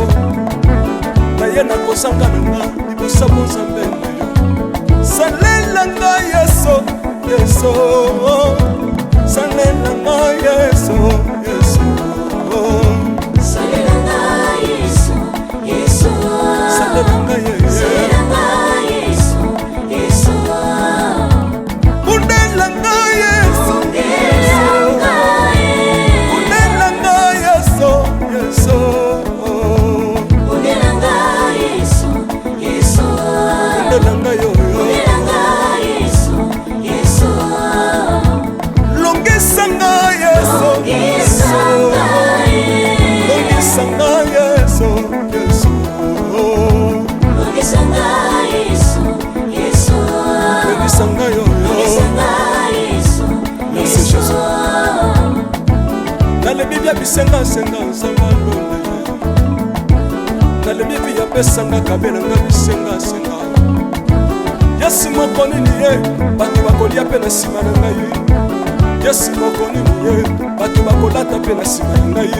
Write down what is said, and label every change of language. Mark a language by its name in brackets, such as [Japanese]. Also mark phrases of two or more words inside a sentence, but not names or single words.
[Lingala] Na ye na kozanga na nga libosabo zambe na yo. Salela nga yeso yeso. Salela nga yeso yeso. Salela nga yeso yeso. Salela nga yeso. Salela nga yeso yeso. Undela nga yeso. Undela nga yeso yeso. Undela nga yeso yeso. Undela nga yo. Longisanga yeso yeso. Longisanga yeso yeso. Longisanga yeso yeso. Longisanga yo. Longisanga yeso [French] Merci Jésus. Dans le Bible [Lingala] bisenga senga sanga lona. [French] Dans le Bible [Lingala] ya pesanga kabela nga bisenga senga. Yesu mokoni ni ye bato bakolia pe na sima na ngai. Yesu mokoni ni ye bato bakolata pe na sima na ngai.